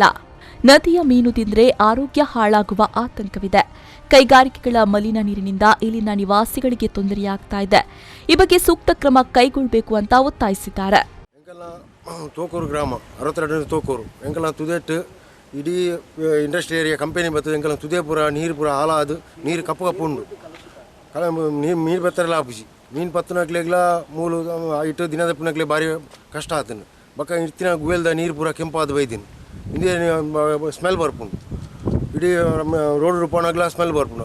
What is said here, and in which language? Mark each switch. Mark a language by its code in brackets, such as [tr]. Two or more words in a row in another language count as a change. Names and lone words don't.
[kn] ನದಿಯ ಮೀನು ತಿಂದರೆ ಆರೋಗ್ಯ ಹಾಳಾಗುವ ಆತಂಕವಿದೆ. ಕೈಗಾರಿಕೆಗಳ ಮಲಿನ ನೀರಿನಿಂದ ಇಲ್ಲಿನ ನಿವಾಸಿಗಳಿಗೆ ತೊಂದರೆಯಾಗ್ತಾ ಇದೆ. ಈ ಬಗ್ಗೆ ಸೂಕ್ತ ಕ್ರಮ ಕೈಗೊಳ್ಳಬೇಕು ಅಂತ ಒತ್ತಾಯಿಸಿದ್ದಾರೆ. [tcy] ತೋಕೂರು ಗ್ರಾಮ 62ನೇ ತೋಕೂರು ಎಂಕಲ ತುದೇಟ್ ಇಡೀ [en] industry area [tcy] ಕಂಪನಿ ಬರ್ತದೆ. ಎಂಕಲ ತುದೇ ಪೂರ ನೀರು ಪೂರ ಹಾಳಾದು ನೀರು ಕಪ್ಪು ಕಪ್ಪು ಉಂಡು. ಮೀನು ಬತ್ತರೆಲ್ಲ ಆಪಿಸಿ ಮೀನು ಪತ್ತನಕ್ಲೆಗ್ಲ ಮೂಲು ಇಟ್ಟು ದಿನದ ಪುನಕ್ಲೆ ಭಾರಿ ಕಷ್ಟ ಆತನು. ಬಕ್ಕ ಇತ್ತಿನ ಗುವೆಲ್ದ ನೀರು ಪೂರ ಕೆಂಪಾದ ಬೈದಿನಿ. ಇಂದೇ ಸ್ಮೆಲ್ ಬರ್ಪುಂಡು. ಇಡೀ ರೋಡ್ ಪೋನಾಗ್ಲ ಸ್ಮೆಲ್ ಬರ್ಪುಂಡು.